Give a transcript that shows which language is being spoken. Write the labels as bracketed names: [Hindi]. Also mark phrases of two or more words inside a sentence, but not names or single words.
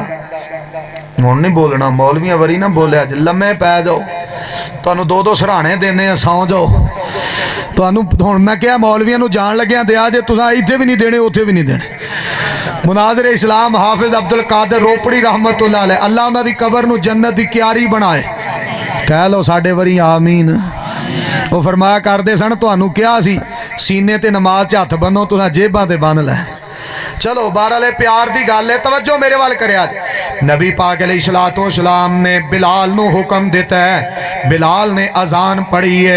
[Punjabi] ہݨ نہیں بولنا، مولویاں وری نہ بولیا جے لمے پے جاؤ، تہانوں 2-2 سرہانے دینے، سو جاؤ. تہانوں ہݨ میں کیا مولویاں نوں جان لگیا دیا جے، تساں اتھے بھی نہیں دینے اوتھے بھی نہیں دینے. مناظر اسلام حافظ عبد القادر روپڑی رحمۃ اللہ علیہ، اللہ انہاں دی قبر نوں جنت دی کیاری بنائے، کہہ لو ساڈے وری آمین. وہ فرمایا کرتے سن، تہانوں کیا سی سینے تے نماز چ ہتھ بنھو، تساں جیباں تے بنھ لے. چلو بہرحال پیار دی گل ہے، توجہ میرے وال کریا. نبی پاک علیہ الصلوٰۃ والسلام نے بلال نوں حکم دتا ہے، بلال نے اذان پڑھی ہے.